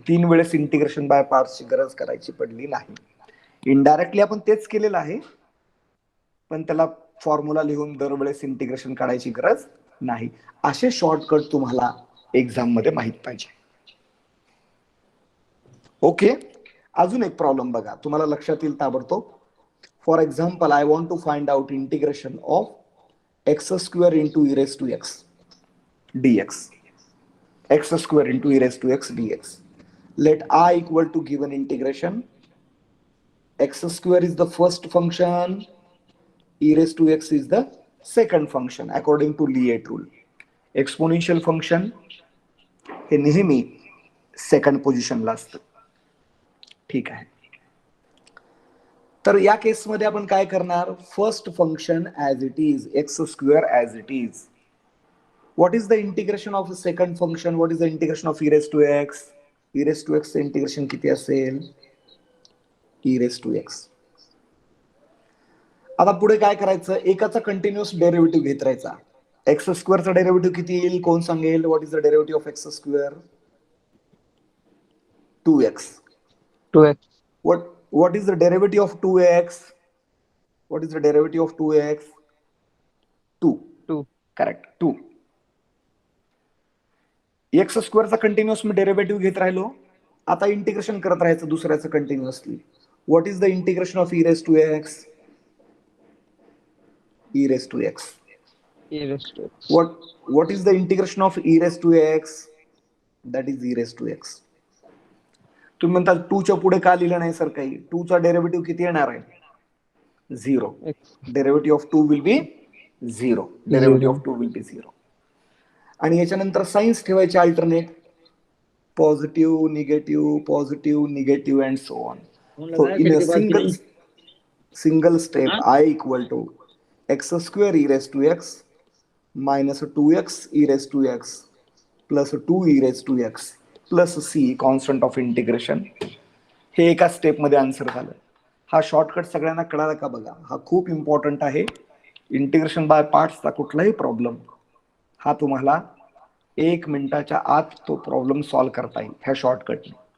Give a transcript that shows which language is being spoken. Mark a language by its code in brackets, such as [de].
[mr] 3 वेळेस integration by पार्ट्सची गरज करायची पडली नाही. इनडायरेक्टली आपण तेच केलेलं आहे, पण त्याला फॉर्म्युला लिहून दरवेळेस इंटिग्रेशन काढायची गरज नाही. असे शॉर्टकट तुम्हाला एक्झाम मध्ये माहित पाहिजे. ओके. अजून एक प्रॉब्लेम बघा, तुम्हाला लक्षात येईल ताबडतोब. [en] For example, I want to find out integration of x square into e raise to x. dx. X square into e raised to x dx. Let I equal to given integration. X square is the first function, e raised to x is the second function according to Lie rule. [mr] Exponential function हे नेहमी second पोझिशनला असतं. ठीक आहे. तर या केसमध्ये आपण काय करणार, [en] First function as it is, x square as it is. What is the integration of second function, what is the integration of e raise to x. [mr] E raise to x integration किती असेल, e raise to x. आता पुढे काय करायचं, एकाचा continuous derivative घेत राहायचा. X स्क्वेअरचा derivative किती येईल, कोण सांगेल. [en] What is the derivative of x square, 2x. 2x. What is the derivative of 2x? What is the derivative of 2x? 2. 2. Correct. 2. [mr] X स्क्वेअरचा continuous मी derivative घेत राहिलो. आता इंटिग्रेशन करत राहायचं दुसऱ्याचं continuously. [en] What is the integration of e raise to x, e raise to x. E raised to x. What is the integration of e raised to x? That is e raised to x. [mr] तुम्ही म्हणता 2 च्या पुढे का लिहिलं नाही sir काही. 2 चा derivative किती येणार आहे, 0. [en] X. Derivative of 2 will be 0. Derivative of 2 will be 0. [mr] आणि याच्यानंतर साइन्स ठेवायचे alternate, positive negative and so on. [en] So in a single step I equal to x square e raised to x minus 2x e raised to x plus 2 e raised to x plus c constant of integration. [mr] हे एका step मध्ये answer झालं. हा shortcut सगळ्यांना कळाला का बघा, हा खूप इम्पॉर्टंट आहे. इंटिग्रेशन बाय पार्ट्सचा कुठलाही प्रॉब्लेम हा तुम्हाला 1 मिनिटाच्या आत तो प्रॉब्लेम सॉल्व्ह करता येईल ह्या शॉर्टकटने.